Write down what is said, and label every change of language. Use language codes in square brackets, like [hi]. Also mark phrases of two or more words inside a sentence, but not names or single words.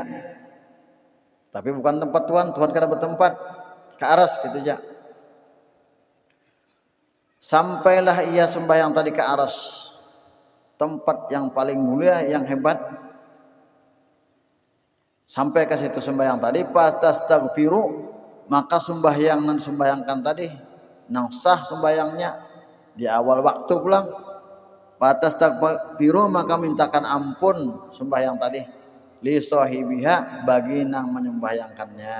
[bjn] Tapi bukan tempat Tuhan kada bertempat ke aras gitu aja. Sampailah ia sembahyang tadi ke aras, tempat yang paling mulia, yang hebat. Sampai ke situ sembahyang tadi, fastaghfiru, maka sembahyang nan sembahyangkan tadi nang sah sembahyangnya di awal waktu pulang. Fastaghfiru, maka mintakan ampun sembahyang tadi [ar] لصاحبها, [bjn] bagi nang menyembahyangkannya.